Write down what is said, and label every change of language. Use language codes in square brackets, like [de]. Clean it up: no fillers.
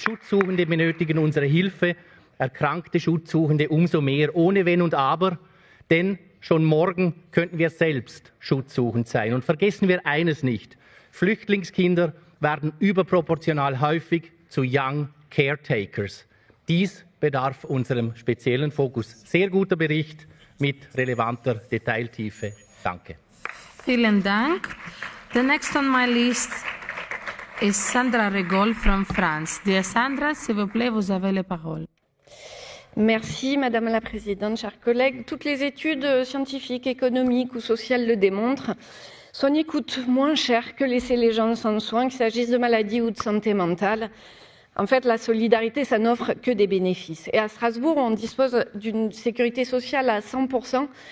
[de] Schutzsuchende benötigen unsere Hilfe, erkrankte Schutzsuchende umso mehr, ohne Wenn und Aber, denn schon morgen könnten wir selbst schutzsuchend sein. Und vergessen wir eines nicht, Flüchtlingskinder werden überproportional häufig zu Young Caretakers. Dies bedarf unserem speziellen Fokus. Sehr guter Bericht mit relevanter Detailtiefe. Danke. Vielen Dank. [en] The next on my list is Sandra Regol from France. [fr] Dear Sandra, s'il vous plaît, vous avez la parole. Merci Madame la Présidente, chers collègues. Toutes les études scientifiques, économiques ou sociales le démontrent. Soigner coûte moins cher que laisser les gens sans soins, qu'il s'agisse de maladies ou de santé mentale. En fait, la solidarité, ça n'offre que des bénéfices. Et à Strasbourg, on dispose d'une sécurité sociale à 100%.